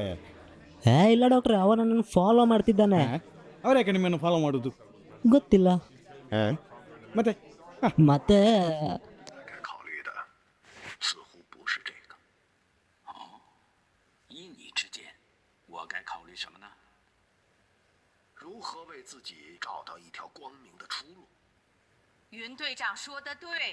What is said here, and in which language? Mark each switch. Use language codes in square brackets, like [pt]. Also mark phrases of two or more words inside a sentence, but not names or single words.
[kn] ಇಲ್ಲ ಡಾಕ್ಟ್ರೆ, ಅವ ನನ್ನನ್ನು ಫಾಲೋ ಮಾಡ್ತಿದ್ದಾನೆ. ಅವರ್ಯಾಕೆ ನಿಮ್ಮನ್ನು ಫಾಲೋ ಮಾಡೋದು? ಗೊತ್ತಿಲ್ಲ. ಮತ್ತೆ ಮತ್ತೆ [zh] 该考虑的似乎不是这个。哦，依你之见，我该考虑什么呢？如何为自己找到一条光明的出路？云队长说的对。